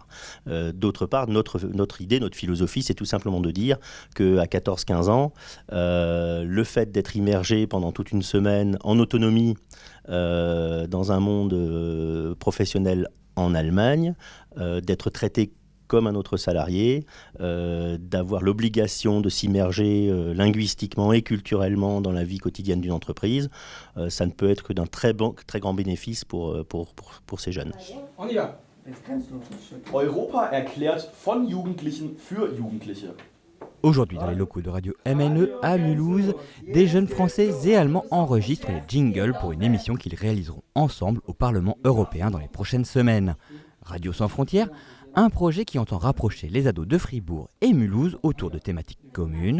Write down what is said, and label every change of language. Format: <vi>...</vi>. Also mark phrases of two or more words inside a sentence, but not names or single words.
<fr>D'autre part, notre idée, notre philosophie, c'est tout simplement de dire qu'à 14-15 ans, le fait d'être immergé pendant toute une semaine en autonomie dans un monde professionnel en Allemagne, d'être traité comme un autre salarié, d'avoir l'obligation de s'immerger linguistiquement et culturellement dans la vie quotidienne d'une entreprise, ça ne peut être que d'un très grand bénéfice pour ces jeunes. On y va.</fr> <de>Europa erklärt von Jugendlichen für Jugendliche.</de> <fr>Aujourd'hui, dans les locaux de Radio MNE à Mulhouse, des jeunes Français et Allemands enregistrent les jingles pour une émission qu'ils réaliseront ensemble au Parlement européen dans les prochaines semaines. Radio sans frontières, Un projet qui entend rapprocher les ados de Fribourg et Mulhouse autour de thématiques communes.</fr>